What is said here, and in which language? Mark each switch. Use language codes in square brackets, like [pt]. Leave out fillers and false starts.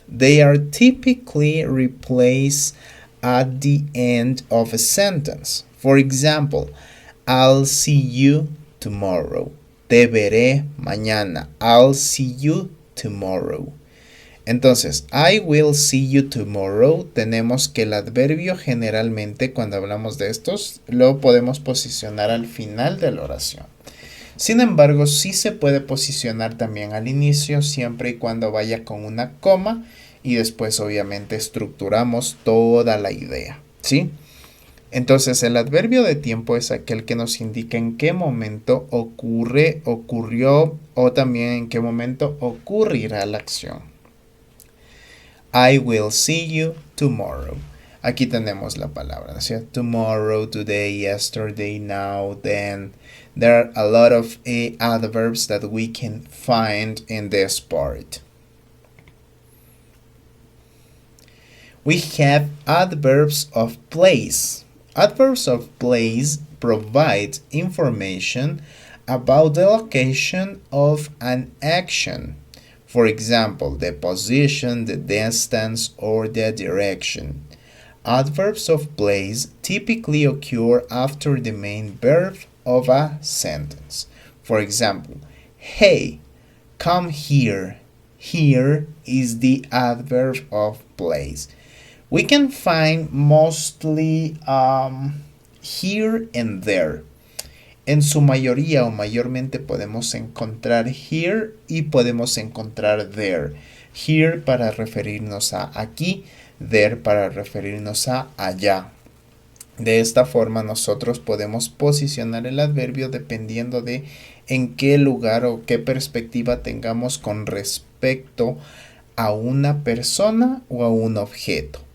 [en] They are typically replaced at the end of a sentence. For example, I'll see you tomorrow. [es] Te veré mañana. [en] I'll see you tomorrow. [es] Entonces, [en] I will see you tomorrow, [es] tenemos que el adverbio generalmente cuando hablamos de estos lo podemos posicionar al final de la oración. Sin embargo, sí se puede posicionar también al inicio siempre y cuando vaya con una coma y después obviamente estructuramos toda la idea, ¿sí? Entonces, el adverbio de tiempo es aquel que nos indica en qué momento ocurrió o también en qué momento ocurrirá la acción. [en] I will see you tomorrow. [es] Aquí tenemos la palabra, ¿no? [en] Tomorrow, today, yesterday, now, then. There are a lot of adverbs that we can find in this part. We have adverbs of place. Adverbs of place provide information about the location of an action. For example, the position, the distance, or the direction. Adverbs of place typically occur after the main verb of a sentence. For example, hey, come here. Here is the adverb of place. We can find mostly here and there. [es] En su mayoría o mayormente podemos encontrar here y podemos encontrar there. Here para referirnos a aquí, there para referirnos a allá. De esta forma nosotros podemos posicionar el adverbio dependiendo de en qué lugar o qué perspectiva tengamos con respecto a una persona o a un objeto.